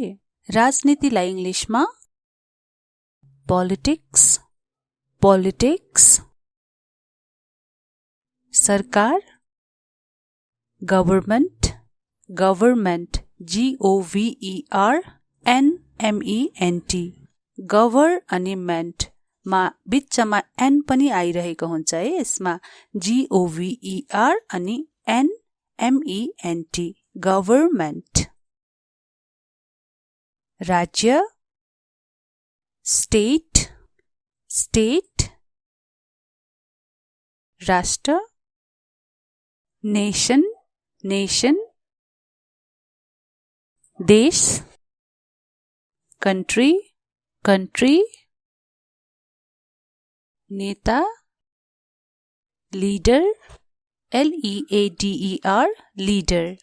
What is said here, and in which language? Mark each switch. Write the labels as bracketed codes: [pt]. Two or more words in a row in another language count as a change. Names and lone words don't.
[ne] राजनीतिलाई इंग्लिशमा पॉलिटिक्स, सरकार [en] government GOVERNMENT, [ne] गभर अनि मेन्ट मा बिचमा एन पनि आइरहेको हुन्छ है। यसमा GOVER अनि [en] NMENT, government. राज्य state, राष्ट्र nation, देश country, नेता leader LEADER, leader।